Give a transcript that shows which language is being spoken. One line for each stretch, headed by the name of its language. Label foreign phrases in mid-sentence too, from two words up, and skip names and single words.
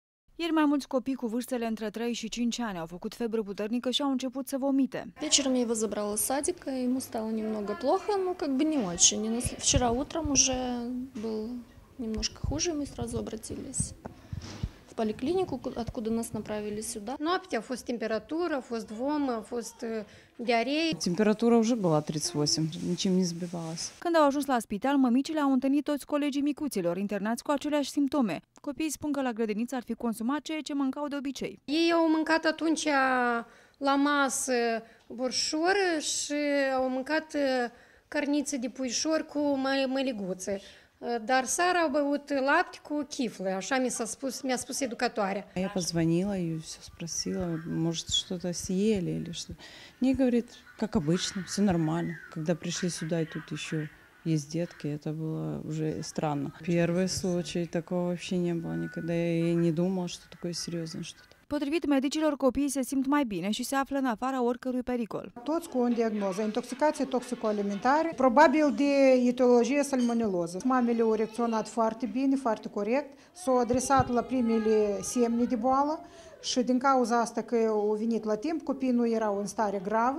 Romanian: Ieri mai mulți copii cu vârstele între 3 și 5 ani au făcut febră puternică și au început să vomite.
Russian: Вечером я его забрала с садика, ему стало немного плохо, но как бы не очень. Вчера утром уже был немножко хуже, мы сразу обратились в поликлинику, откуда нас направили сюда.
Romanian: Noaptea a fost temperatură, a fost vom, a fost diaree.
Russian: Температура уже была 38, ничем не сбивалась.
Romanian: Când au ajuns la spital, mămicile au întâlnit toți colegii micuților internați cu aceleași simptome. Copiii spun că la grădiniță ar fi consumat ceea ce mâncau de obicei. Ei au mâncat atunci la masă borșor și au mâncat carniță de puișor cu măliguțe. Dar seara au băut lapte cu chiflă, așa mi-a spus educatoarea.
Russian: Я позвонила и все спросила, может, что-то съели или что. Не, говорит, как обычно, все нормально. Когда пришли сюда, и тут еще есть детки, это было уже странно. Первый случай, такого вообще не было никогда. Я и не думала, что такое серьезное что-то.
Romanian: Potrivit medicilor, copiii se simt mai bine și se află în afara oricărui pericol. Toți cu o diagnoză, intoxicație toxico-alimentară, probabil de etiologie salmoneloză. Mamele au reacționat foarte bine, foarte corect, s-au adresat la primele semne de boală și din cauza asta că au venit la timp, copiii nu erau în stare gravă.